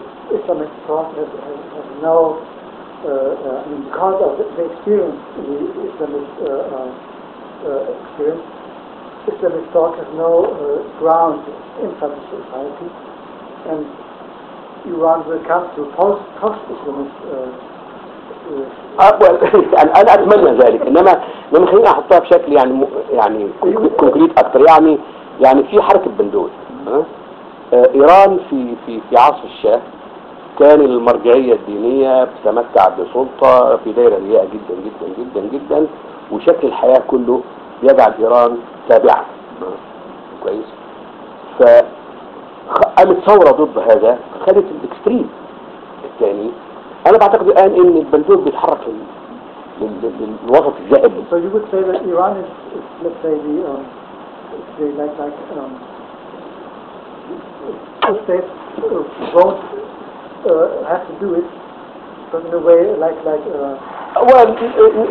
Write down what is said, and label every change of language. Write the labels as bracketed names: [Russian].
[English] Islamic thought has no, because of the experience, the Islamic experience, Islamic thought has no ground in such a society, and Iran will come to post-Islamist [Arabic] أقول أنا أتمنى ذلك، إنما من خلينا أحطها بشكل يعني كونكريت أكثر، يعني في حركة بندول. إيران في عصر الشاه كان المرجعية الدينية بتتمتع بسلطة في دائرة ضيقة جدا جدا جدا جدا، وشكل الحياة كله يجعل إيران تابعة كويس. فقامت ثورة ضد هذا، خلت الإكستريم الثاني. أنا بعتقد الآن إن البندول بيتحرك للوسط الزائد. [English] So you would say that Iran is, let's say, the states won't have to do it, but in a way